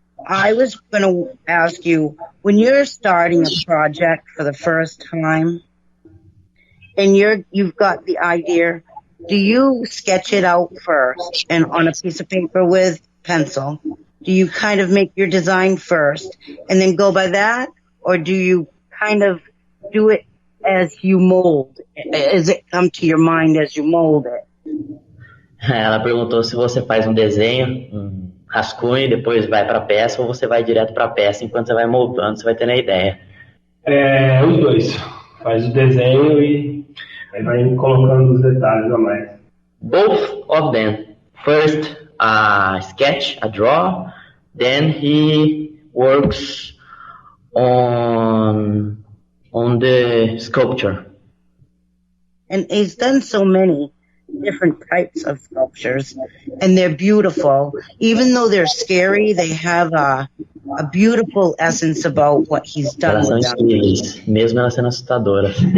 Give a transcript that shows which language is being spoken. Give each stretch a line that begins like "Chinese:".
English: I was going to ask you, when you're starting a project for the first time and you've got the idea, do you sketch it out first and on a piece of paper with pencil? Do you kind of make your design first and then go by that? Or do you kind of do it as you mold? As it come to your mind as you mold it?
Portuguese: Ela perguntou se você faz um desenho, um rascunho, e depois vai para a peça, ou você vai direto para a peça enquanto você vai moldando, você vai tendo a ideia. Os dois. Faz o desenho e aí vai colocando os detalhes a mais.
English: Both of them. First, a sketch, a draw, then he works on the sculpture. And he's done so many different types of sculptures, and they're beautiful. Even though they're scary, they have a beautiful essence about what he's done.
Portuguese: Elas são incríveis, mesmo elas sendo assustadoras.